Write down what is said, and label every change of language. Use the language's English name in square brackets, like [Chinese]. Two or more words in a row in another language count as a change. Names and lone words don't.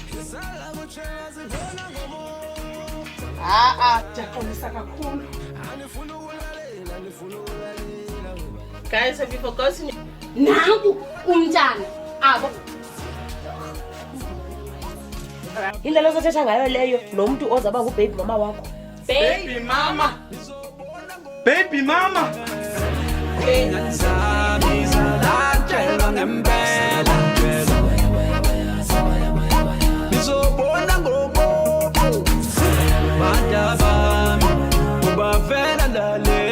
[Xhosa] Ndiyaxolisa kakhulu. [English] Guys, have you forgotten? [Xhosa] Nangu umntana abo. Indlela ozothetha ngayo leyo nomntu ozaba [English] ngubaby mama [Xhosa] wakho. [English] Baby mama. Baby mama. [Zulu] Ngizobona ngobo. Bada bami ubavela ndale